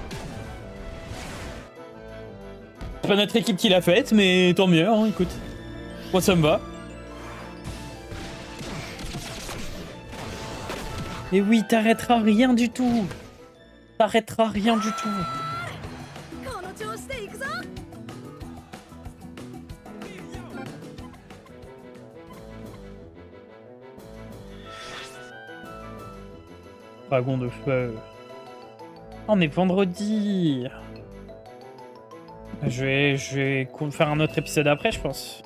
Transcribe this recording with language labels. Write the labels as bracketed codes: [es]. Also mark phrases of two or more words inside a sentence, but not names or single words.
[fr] C'est pas notre équipe qui l'a faite, mais tant mieux, hein, écoute. Moi, ça me va. Et oui, t'arrêteras rien du tout. T'arrêteras rien du tout. [ja] この調子で行くぞ [fr] Dragon de feu. On est vendredi. Je vais faire un autre épisode après, je pense.